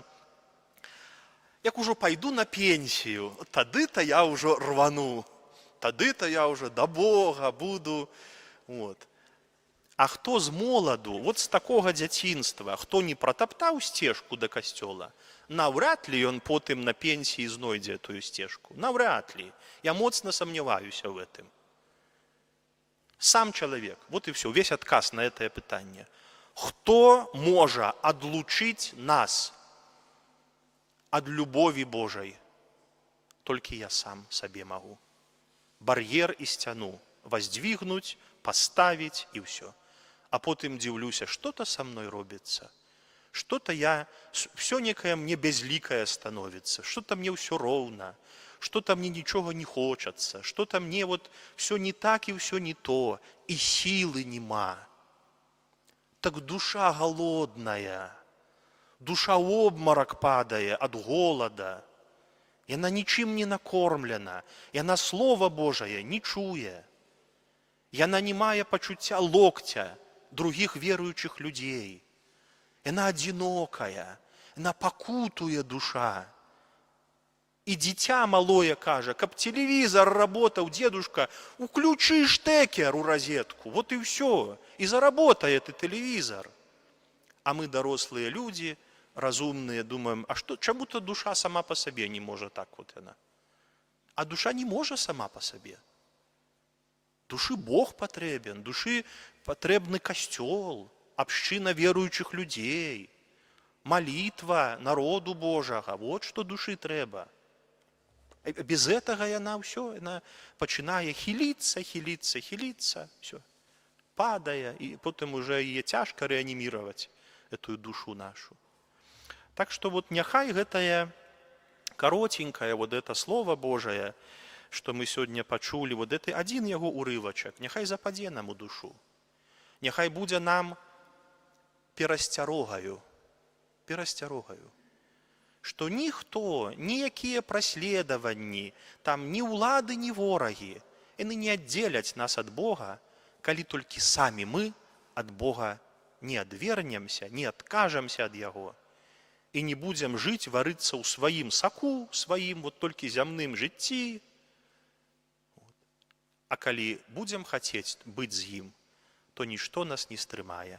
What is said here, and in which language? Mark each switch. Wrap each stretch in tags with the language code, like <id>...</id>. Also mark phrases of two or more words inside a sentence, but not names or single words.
<be>Як ужо пайду на пенсію, тады-то я ўжо рвану, тады-то я ўжо да Бога буду. Вот. А хто з моладу, вот з такога дзяцінства, хто не пратаптаў сцежку да касцёла, наўрад ли ён потым на пенсіі знойдзе тую сцежку. Наўрад ли. Я моцна</be> <ru>сомневаюся в этом.</ru> <be>Сам чалавек.</be> <ru>Вот и все.</ru> <be>Весь адказ на это пытанне. Хто можа адлучыць нас ад любові Божай? Толькі я сам сабе магу. Бар'ер і сцяну</be> <ru>воздвигнуть, поставить і все.</ru> <be>А потым дзіўлюся, што-то са мной робіцца.</be> <ru>Что-то все некое мне безликое становится, что-то мне все ровно, что-то мне ничего не хочется, что-то мне вот все не так и все не то, и силы нема.</ru> <be>Так душа голодная, душа в обморок падае ад голода, яна нічым не накормлена, яна Слова Божае не чуе, яна не мае пачуцця локця</be> <ru>других верующих людей,</ru> <be>яна одинокая, яна пакутуе душа.</be> <ru>И дитя малое кажа, каб телевизор работал, дедушка, уключи штекер у розетку, вот и все, и заработает и телевизор. А мы, дорослые люди, разумные, думаем, а что, чему-то душа сама по себе не может так вот она. А душа не может сама по себе. Души Бог потребен, души потребный костел, община верующих людей, молитва</ru> <be>народу Божага,</be> <ru>вот что души треба. Без этого</ru> <be>яна все, яна пачынае хилиться,</be> <ru>все, падая, и потом уже ей тяжко реанимировать эту душу нашу. Так что вот</ru> <be>няхай гэтае коротенькое вот это</be> <ru>Слово Божие, что мы сегодня почули,</ru> <be>вот это один его урывачак, няхай западе нам у душу. Няхай будзе нам перасцярогаю, что ніхто, ніякія праследаванні, там ні ўлады, ні ворагі, яны не аддзеляць нас ад Бога, калі толькі самі мы ад Бога не адвернемся, не адкажемся ад Яго і не будзем жыць, варыцца ў сваім саку, сваім вот толькі зямным жыцці. А калі будзем хацець быць з ім, то нішто нас не стрымае.</be>